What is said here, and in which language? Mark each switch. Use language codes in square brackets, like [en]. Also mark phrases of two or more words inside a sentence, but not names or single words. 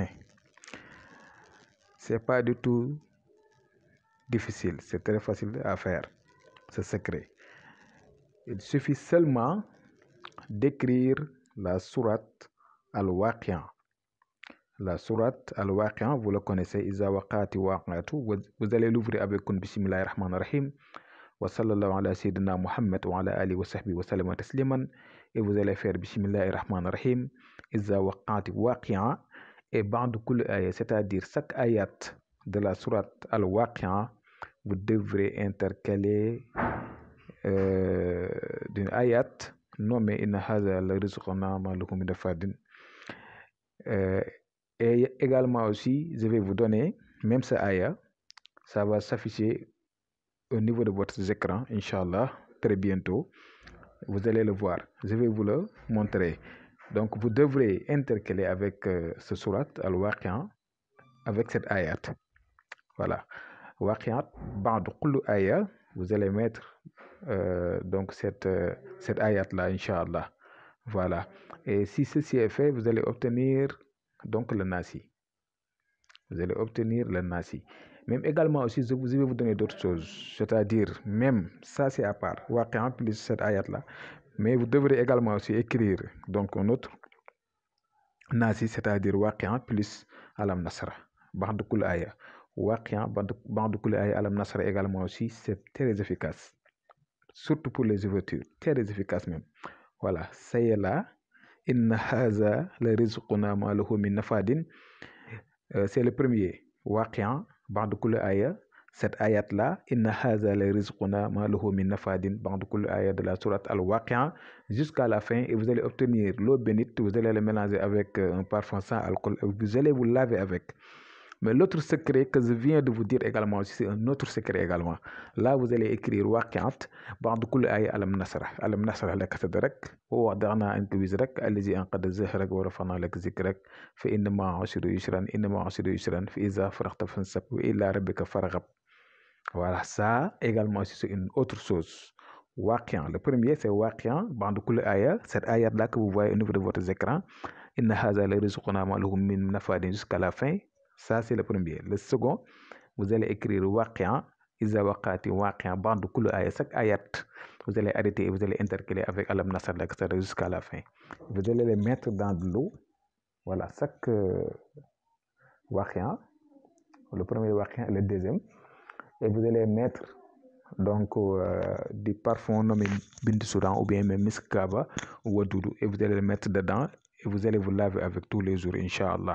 [fr] C'est pas du tout difficile, c'est très facile à faire, ce secret. Il suffit seulement d'écrire la sourate Al-Waqi'a. La sourate Al-Waqi'a, vous le connaissez, [ar] إذا وقعت الواقعة. [fr] Vous allez l'ouvrir avec un [ar] بسم الله الرحمن الرحيم. وصلى الله على سيدنا محمد وعلى آله وصحبه وسلم تسليما. [fr] Et vous allez faire [ar] بسم الله الرحمن الرحيم إذا وقعت الواقعة. Et بعد كل آية, [fr] c'est-à-dire chaque ayat de la sourate Al-Waqi'a, vous devrez intercaler d'une ayat nommée [ar] إن هذا لرزقنا ما له من نفاد. [fr] Et également aussi, je vais vous donner, même ce ayat, ça va s'afficher au niveau de votre écran, Inch'Allah, très bientôt. Vous allez le voir. Je vais vous le montrer. Donc, vous devrez intercaler avec ce surat, Al-Waqi'a, avec cette ayat. Voilà. [ar] الواقعة بعد كل آية, [fr] vous allez mettre donc cette ayat-là, Inch'Allah. Voilà. Et si ceci est fait, vous allez obtenir donc le nasi. Vous allez obtenir le nasi. Même également aussi, je vais vous donner d'autres choses. C'est-à-dire, même ça c'est à part. Waqi'a plus cette ayat-là. Mais vous devrez également aussi écrire donc un autre nasi, c'est-à-dire Waqi'a plus Alam Nasra. [ar] بعد كل آية الواقعة بعد كل آية ألم نشرح [fr] également aussi, c'est très efficace. Surtout pour les ouvertures. Très efficace même. Voilà. Ça y est là. [ar] إن هذا لرزقنا ما له من نفاد. [fr] C'est le premier. [ar] الواقعة بعد كل آية. [fr] Cette ayat-là, [ar] إن هذا لرزقنا ما له من نفاد بعد كل آية [fr] de la sourate Al-Waqi'a, jusqu'à la fin, et vous allez obtenir l'eau bénite, vous allez le mélanger avec un parfum sans alcool, et vous allez vous laver avec. Mais l'autre secret que je viens de vous dire également, c'est un autre secret également. Là, vous allez écrire Waqi'at, [ar] بعد كل آية ألم نشرح. ألم نشرح لك صدرك ووضعنا عنك وزرك الذي أنقض ظهرك ورفعنا لك ذكرك فإن مع العسر يسرا إن مع العسر يسرا فإذا فرغت فانصب وإلى ربك فارغب. [fr] Voilà, ça également, c'est une autre chose. Waqi'a. Le premier, c'est Waqi'a, [ar] بعد كل آية. [fr] Cette ayat-là que vous voyez au niveau de votre écran, [ar] إن هذا لرزقنا ما له من نفاد, [fr] jusqu'à la fin. Ça, c'est le premier. Le second, vous allez écrire Waqi'a, [ar] إذا وقعت الواقعة بعد كل آية. [fr] Chaque ayat, vous allez arrêter et vous allez intercaler avec [ar] ألم نشرح [fr] jusqu'à la fin. Vous allez les mettre dans de l'eau. Voilà, chaque Waqi'a, le premier Waqi'a et le deuxième. Et vous allez mettre donc du parfum nommé Bint Soudan ou bien même Miskaba ou Wadoudou, et vous allez le mettre dedans et vous allez vous laver avec tous les jours, Inch'Allah.